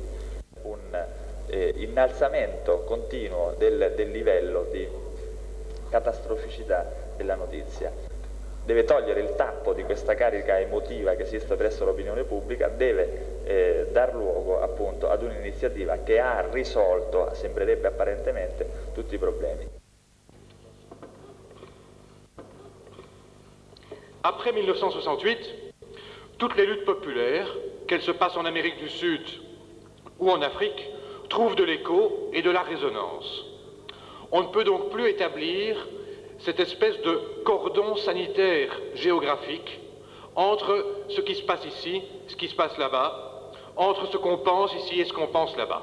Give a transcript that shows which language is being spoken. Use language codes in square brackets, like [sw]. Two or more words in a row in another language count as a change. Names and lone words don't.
[it] Un innalzamento continuo del livello di catastroficità della notizia. Deve togliere il tappo di questa carica emotiva che esiste presso l'opinione pubblica, deve dar luogo appunto ad un'iniziativa che ha risolto, sembrerebbe apparentemente, tutti i problemi. [fr] Après 1968, toutes les luttes populaires, qu'elles se passent en Amérique du Sud ou en Afrique, trouvent de l'écho et de la résonance. On ne peut donc plus établir cette espèce de cordon sanitaire géographique entre ce qui se passe ici, ce qui se passe là-bas, entre ce qu'on pense ici et ce qu'on pense là-bas.